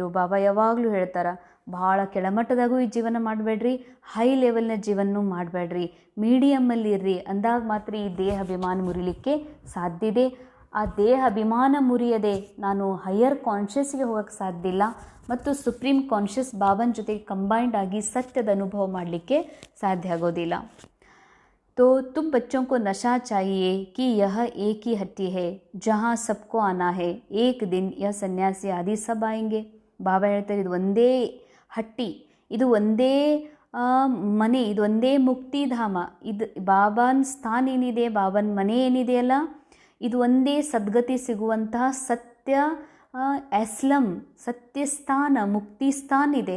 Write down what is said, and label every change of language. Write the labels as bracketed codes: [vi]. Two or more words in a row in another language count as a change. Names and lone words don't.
[kn] ಬಾಬಾ ಯಾವಾಗಲೂ ಹೇಳ್ತಾರೆ ಭಾಳ ಕೆಳಮಟ್ಟದಾಗೂ ಈ ಜೀವನ ಮಾಡಬೇಡ್ರಿ, [en] high level [kn] ಜೀವನೂ ಮಾಡಬೇಡ್ರಿ, ಮೀಡಿಯಮ್ಮಲ್ಲಿ ಇರ್ರಿ. ಅಂದಾಗ ಮಾತ್ರ ಈ ದೇಹ ಅಭಿಮಾನ ಮುರಿಲಿಕ್ಕೆ ಸಾಧ್ಯ ಇದೆ. ಆ ದೇಹ ಅಭಿಮಾನ ಮುರಿಯದೆ ನಾನು [en] higher conscious [kn] ಹೋಗೋಕ್ಕೆ ಸಾಧ್ಯ ಇಲ್ಲ ಮತ್ತು [en] supreme conscious [kn] ಬಾಬನ ಜೊತೆಗೆ ಕಂಬೈಂಡ್ ಆಗಿ ಸತ್ಯದ ಅನುಭವ ಮಾಡಲಿಕ್ಕೆ ಸಾಧ್ಯ ಆಗೋದಿಲ್ಲ. [hi] तो तुम बच्चों को नशा चाहिए कि यह एक ही हट्टी है जहाँ सबको आना है, एक दिन यह सन्यासी आदि सब आएंगे. [kn] ಬಾಬಾ ಹೇಳ್ತಾರೆ ಇದು ಒಂದೇ ಹಟ್ಟಿ, ಇದು ಒಂದೇ ಮನೆ, ಇದು ಒಂದೇ ಮುಕ್ತಿಧಾಮ. ಇದು ಬಾಬಾನ ಸ್ಥಾನ ಏನಿದೆ, ಬಾಬನ ಮನೆ ಏನಿದೆಯಲ್ಲ, ಇದು ಒಂದೇ ಸದ್ಗತಿ ಸಿಗುವಂತಹ ಸತ್ಯ ಎಸ್ಲಂ, ಸತ್ಯಸ್ಥಾನ, ಮುಕ್ತಿ ಸ್ಥಾನ ಇದೆ.